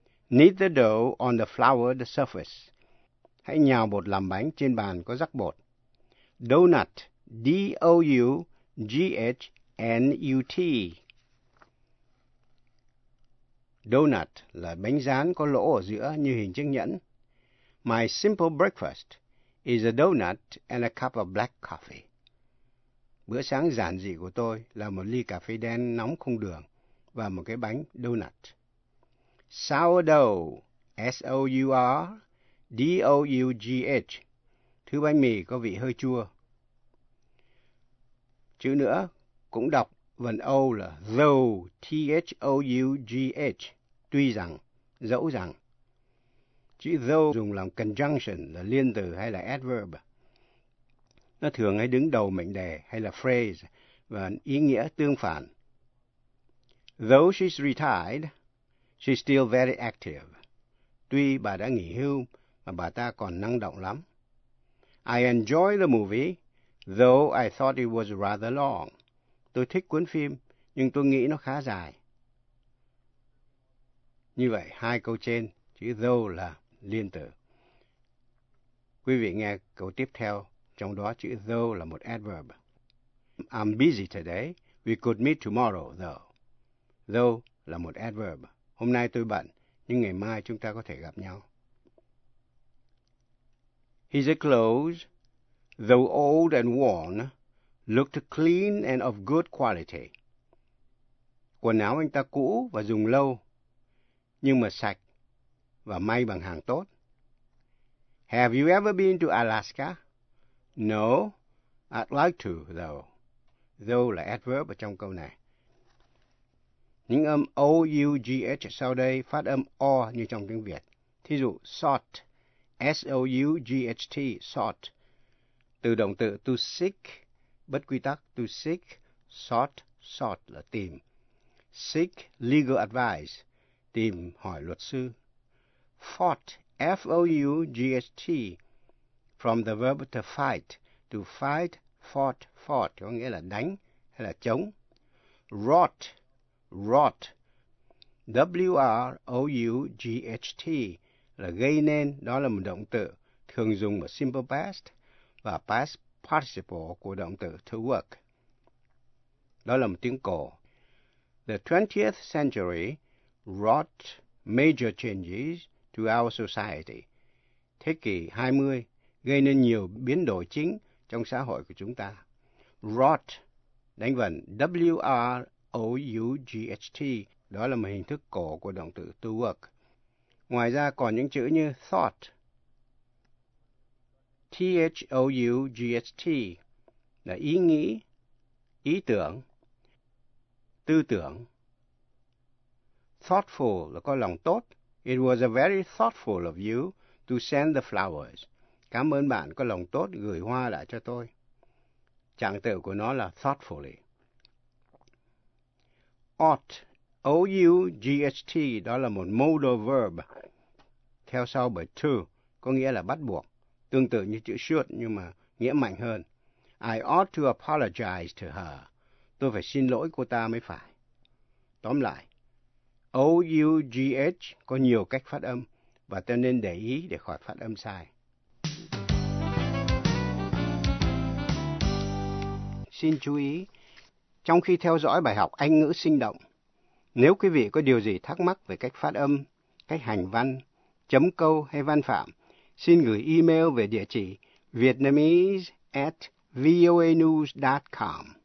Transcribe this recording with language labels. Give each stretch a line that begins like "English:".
English: Knead the dough on the floured surface.
Vietnamese: Hãy nhào bột làm bánh trên bàn có rắc bột. Donut, D-O-U-G-H-N-U-T. Donut là bánh rán có lỗ ở giữa như hình chiếc nhẫn.
English: My simple breakfast is a donut and a cup of black coffee.
Vietnamese: Bữa sáng giản dị của tôi là một ly cà phê đen nóng không đường và một cái bánh donut.
English: Sourdough, S-O-U-R-D-O-U-G-H.
Vietnamese: Thứ bánh mì có vị hơi chua. Chữ nữa cũng đọc vần O là though, T-H-O-U-G-H. Tuy rằng, dẫu rằng. Chữ though dùng làm conjunction là liên từ hay là adverb. Nó thường hay đứng đầu mệnh đề hay là phrase và ý nghĩa tương phản.
English: Though she's retired, she's still very active.
Vietnamese: Tuy bà đã nghỉ hưu mà bà ta còn năng động lắm.
English: I enjoy the movie, though I thought it was rather long.
Vietnamese: Tôi thích cuốn phim, nhưng tôi nghĩ nó khá dài. Như vậy, hai câu trên, chữ though là liên từ. Quý vị nghe câu tiếp theo, trong đó chữ though là một adverb.
English: I'm busy today. We could meet tomorrow, though.
Vietnamese: Though là một adverb. Hôm nay tôi bận, nhưng ngày mai chúng ta có thể gặp nhau.
English: His clothes, though old and worn, looked clean and of good quality.
Vietnamese: Quần áo anh ta cũ và dùng lâu, nhưng mà sạch và may bằng hàng tốt.
English: Have you ever been to Alaska? No, I'd like to, though.
Vietnamese: Though là adverb ở trong câu này. Những âm O-U-G-H sau đây phát âm O như trong tiếng Việt. Thí dụ, sought, S-O-U-G-H-T, sought. Từ động từ to seek, bất quy tắc, to seek, sought, sought là tìm.
English: Seek legal advice,
Vietnamese: tìm hỏi luật sư.
English: Fought, F-O-U-G-H-T, from the verb to fight, fought, fought,
Vietnamese: có nghĩa là đánh hay là chống. Rot, rot, W-R-O-U-G-H-T, là gây nên, đó là một động từ thường dùng ở simple past và past participle của động từ to work. Đó là một tiếng cổ.
English: The 20th century wrought major changes to our society.
Vietnamese: Thế kỷ 20 gây nên nhiều biến đổi chính trong xã hội của chúng ta. Wrought, đánh vần W-R-O-U-G-H-T, đó là một hình thức cổ của động từ to work. Ngoài ra còn những chữ như thought, T-H-O-U-G-H-T, là ý nghĩ, ý tưởng, tư tưởng. Thoughtful là có lòng tốt.
English: It was a very thoughtful of you to send the flowers.
Vietnamese: Cảm ơn bạn có lòng tốt gửi hoa lại cho tôi. Trạng tự của nó là thoughtfully. Ought, O-U-G-H-T, đó là một modal verb, theo sau bởi to, có nghĩa là bắt buộc, tương tự như chữ should, nhưng mà nghĩa mạnh hơn.
English: I ought to apologize to her.
Vietnamese: Tôi phải xin lỗi cô ta mới phải. Tóm lại, O-U-G-H có nhiều cách phát âm, và ta nên để ý để khỏi phát âm sai. Xin chú ý, trong khi theo dõi bài học Anh ngữ sinh động, nếu quý vị có điều gì thắc mắc về cách phát âm, cách hành văn, chấm câu hay văn phạm, xin gửi email về địa chỉ vietnamese@voanews.com.